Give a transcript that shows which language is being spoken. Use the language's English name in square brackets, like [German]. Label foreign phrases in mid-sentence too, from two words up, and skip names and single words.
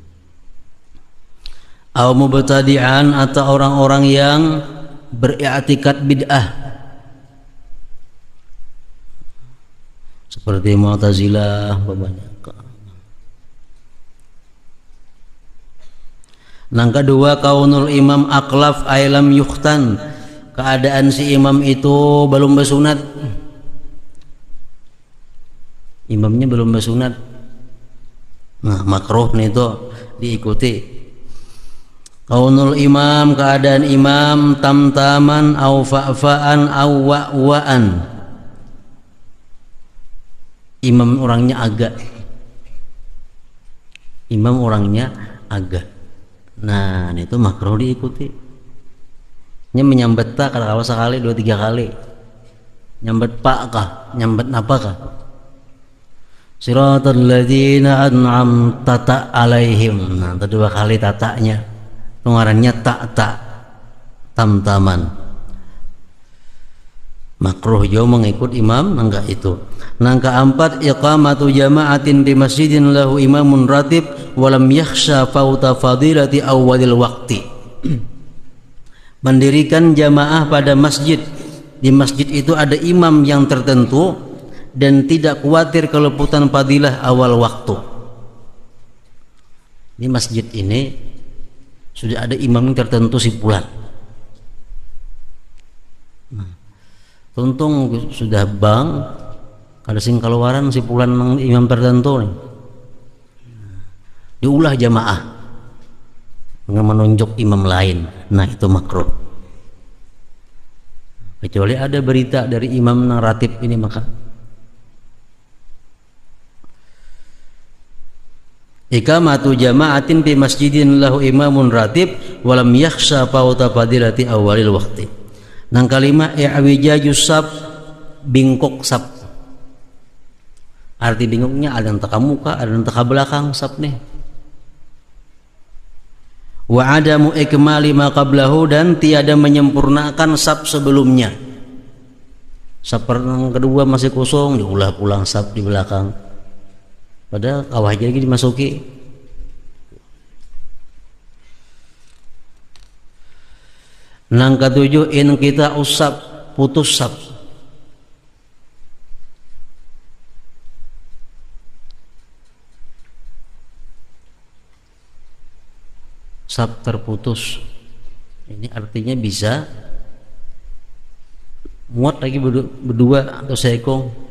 [Arabic] أو مبتدعا, [Indonesian] atau orang-orang yang beriktikad bid'ah seperti Mu'tazilah banyak. Yang kedua [Arabic] كون الإمام أقلف أي لم يختن, [Indonesian] keadaan si imam itu belum bersunat, imamnya belum bersunat. [Banjar] Nah, makruh nih itu diikuti. [Arabic] كون الإمام, [Indonesian] keadaan imam [Arabic] تمتاما أو فأفاء أو وأواء, [Indonesian] imam orangnya agak, nah itu makruh diikuti. [Banjar] Ini menyambat tak kalau sekali 2-3 kali, nyambat pak kah, nyambat apa kah? [Arabic] صراط الذين أنعمت عليهم. [Banjar] Nah, kedua kali tataknya, pengarannya tak tamtaman. Makruh jauh mengikut imam, enggak itu. Nang keempat [Arabic] إقامة جماعة في مسجد له إمام راتب ولم يخش فوات فضيلة أول الوقت. [Indonesian] Mendirikan jamaah pada masjid, di masjid itu ada imam yang tertentu dan tidak khawatir keleputan fadilah awal waktu. Di masjid ini sudah ada imam yang tertentu sipulan. [Banjar] Tuntung sudah bang, kada sing keluaran sipulan imam tertentu nih. Diulah jamaah dengan menunjuk imam lain. Nah itu makruh. Kecuali ada berita dari imam nang ratib ini, [Arabic] maka إقامة جماعة في مسجد له إمام راتب ولم يخش فوات فضيلة أول الوقت. [Banjar] Nang kalima [Arabic] اعوجاج الصف, [Banjar] bingkok sab. Arti bingkoknya ada yang teka muka, ada yang teka belakang sab nih. [Arabic] وعدم إكمال ما قبله, [Indonesian] dan tiada menyempurnakan sab sebelumnya. [Banjar] Sab yang kedua masih kosong, diulah pulang sab di belakang. Padahal kawah lagi dimasuki. Nang ketujuh in kita usap, putus sab. [Indonesian] Sab terputus. [Banjar] Ini artinya bisa muat lagi berdua atau seekong.